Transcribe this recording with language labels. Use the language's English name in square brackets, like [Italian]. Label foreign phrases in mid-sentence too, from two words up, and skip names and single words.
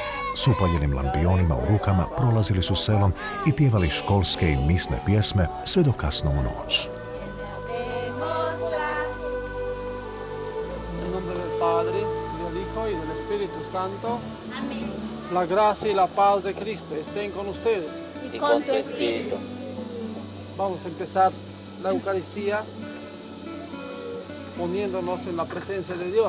[Croatian] S upaljenim lampionima u rukama prolazili su selom i pjevali školske i misne pjesme sve do kasno u noć. [Spanish] En nombre del Padre, y del Hijo, y del Espíritu Santo. Amén. La gracia y la paz de Cristo estén con ustedes. Y con tu espíritu. Vamos a empezar la Eucaristía poniéndonos en la presencia de Dios.